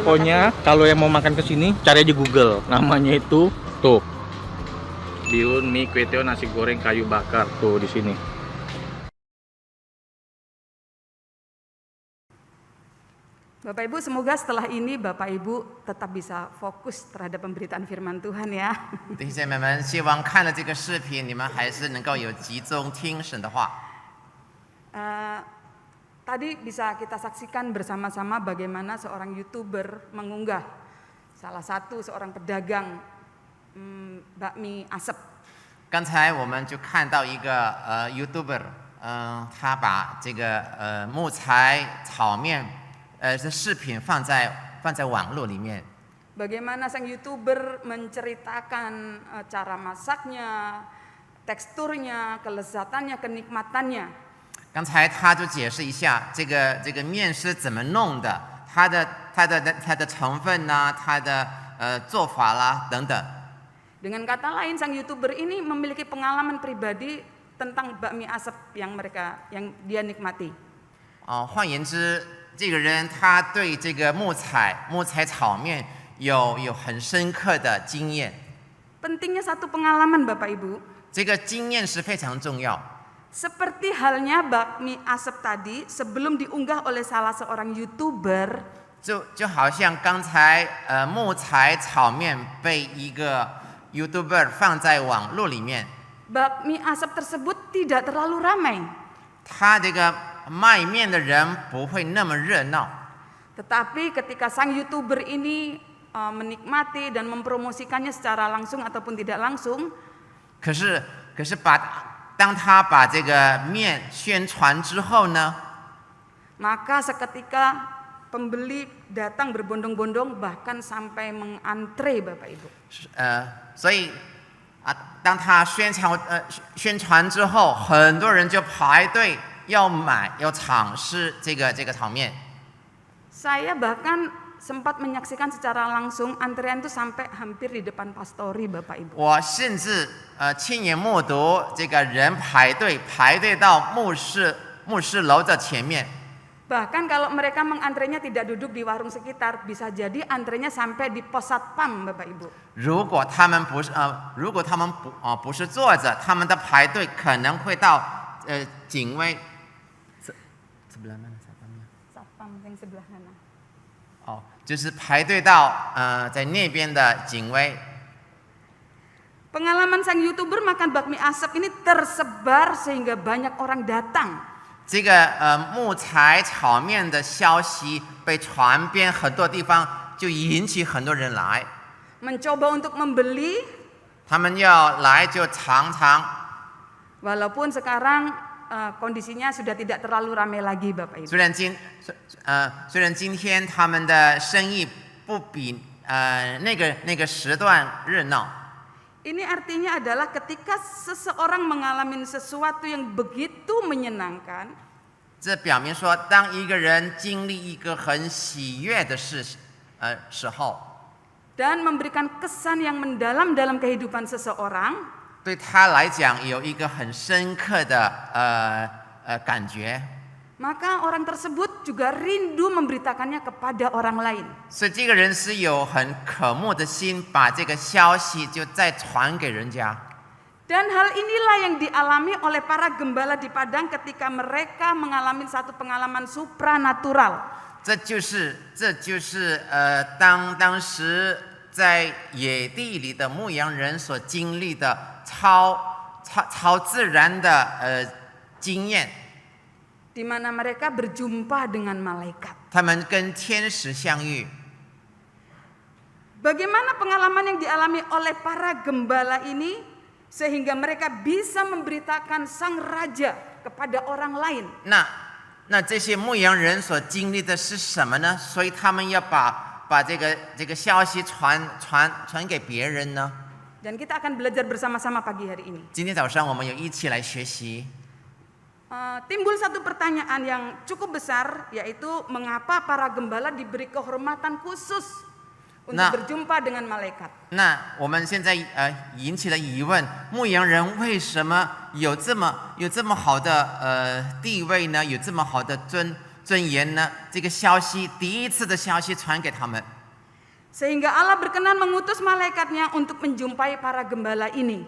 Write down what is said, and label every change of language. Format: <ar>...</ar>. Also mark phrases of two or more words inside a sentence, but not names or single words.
<id>pokoknya kalau yang mau makan kesini cari aja Google, namanya itu tuh Bihun mie kueteo nasi goreng kayu bakar tuh di sini. Bapak Ibu, semoga setelah ini Bapak Ibu tetap bisa fokus terhadap pemberitaan firman Tuhan ya.</id> <zh>弟兄姐妹们，希望看了这个视频，你们还是能够有集中听神的话。</zh> <id>Tadi bisa kita saksikan bersama-sama bagaimana seorang YouTuber mengunggah salah satu seorang pedagang bakmi asap.</id> <zh>刚才我们就看到一个YouTuber，他把这个木材炒面这视频放在网络里面。</zh> <id>bagaimana sang YouTuber menceritakan cara masaknya, teksturnya, kelezatannya, kenikmatannya.</id> <zh>刚才他就解释一下这个面是怎么弄的，它的成分呐、它的做法啦等等。</zh> <id>Dengan kata lain, sang YouTuber ini memiliki pengalaman pribadi tentang bakmi asap yang dia nikmati.</id> <zh>换言之，这个人他对这个木材炒面有很深刻的经验。</zh> <id>Pentingnya satu pengalaman Bapak Ibu.</id> <zh>这个经验是非常重要。</zh> <id>Seperti halnya bakmi asap tadi sebelum diunggah oleh salah seorang YouTuber.</id> <zh>就好像刚才木材炒面被一个 YouTuber 放在网络里面，</zh> <id>Bakmi asap tersebut tidak terlalu ramai.</id> <zh>他这个卖面的人不会那么热闹。</zh> <id>Tetapi ketika sang YouTuber ini menikmati dan mempromosikannya secara langsung ataupun tidak langsung,</id> <zh>可是当他把这个面宣传之后呢，</zh> <id>maka seketika pembeli datang berbondong-bondong bahkan sampai mengantre Bapak Ibu.</id> <zh>所以当他宣传之后，很多人就排队要买要尝试这个炒面。</zh> <id>Saya bahkan sempat menyaksikan secara langsung antrean itu sampai hampir di depan pastori Bapak Ibu.</id> <zh>我甚至亲眼目睹这个人排队到牧师楼的前面。</zh> <id>Bahkan kalau mereka mengantrenya tidak duduk di warung sekitar, bisa jadi antrenya sampai di pos satpam Bapak Ibu.</id> <zh>如果他们不是坐着，他们的排队可能会到警卫</zh> <id>sebelah mana satpamnya？ Satpam yang sebelah sana.</id> <zh>哦，就是排队到在那边的警卫。</zh> <id>Pengalaman sang YouTuber makan bakmi asap ini tersebar sehingga banyak orang datang.</id> <zh>这个木材炒面的消息被传遍很多地方，就引起很多人来。</zh> <id>Mencoba untuk membeli,</id> <zh>他们要来就尝尝。</zh> <id>walaupun sekarang kondisinya sudah tidak terlalu ramai lagi Bapak Ibu.</id> <zh>虽然今天他们的生意不比那个时段热闹。</zh> <id>Ini artinya adalah ketika seseorang mengalami sesuatu yang begitu menyenangkan,</id> <zh>这表明说，当一个人经历一个很喜悦的时候，</zh> <id>dan memberikan kesan yang mendalam dalam kehidupan seseorang,</id> <zh>对他来讲有一个很深刻的感觉。</zh> <id>maka orang tersebut juga rindu memberitakannya kepada orang lain.</id> <zh>所以这个人是有很渴慕的心，把这个消息就再传给人家。</zh> <id>Dan hal inilah yang dialami oleh para gembala di Padang ketika mereka mengalami satu pengalaman supranatural.</id> <zh>这就是当时在野地里的牧羊人所经历的超自然的经验。</zh> <id>Di mana mereka berjumpa dengan malaikat.</id> <zh>他们跟天使相遇。</zh> <id>Bagaimana pengalaman yang dialami oleh para gembala ini sehingga mereka bisa memberitakan sang raja kepada orang lain?</id> <zh>那这些牧羊人所经历的是什么呢？所以他们要把这个消息传给别人呢？</zh> <id>Dan kita akan belajar bersama-sama pagi hari ini.</id> <zh>今天早上我们有一起来学习。</zh> <id>Timbul satu pertanyaan yang cukup besar, yaitu mengapa para gembala diberi kehormatan khusus untuk berjumpa dengan malaikat?</id> <zh>那我们现在引起了疑问：牧羊人为什么有这么好的地位呢？有这么好的尊严呢？这个消息第一次的消息传给他们，</zh> <id>Sehingga Allah berkenan mengutus malaikatnya untuk menjumpai para gembala ini.</id>